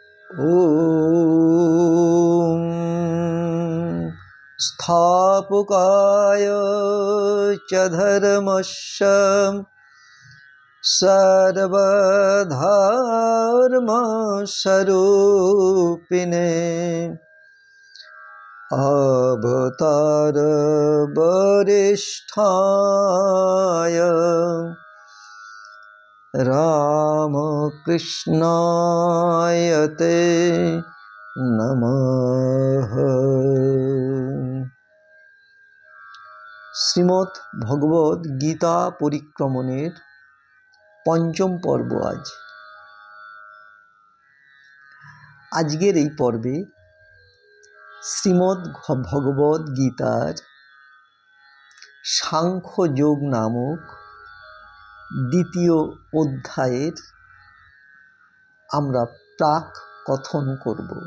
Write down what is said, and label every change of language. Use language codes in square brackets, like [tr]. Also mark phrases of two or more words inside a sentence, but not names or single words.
[sa] ॐ स्थापकाय च धर्मस्य सर्वधर्मस्वरूपिणे अवतार वरिष्ठाय रामकृष्णाय ते नमः। [bn] শ্রীমদ্ ভগবদ্ গীতা পরিক্রমণের পঞ্চম পর্ব আজকের এই পর্বে শ্রীমদ্ ভগবদ্ গীতার সাংখ্যযোগ নামক দ্বিতীয় অধ্যায়ের আমরা প্রাক কথন করব।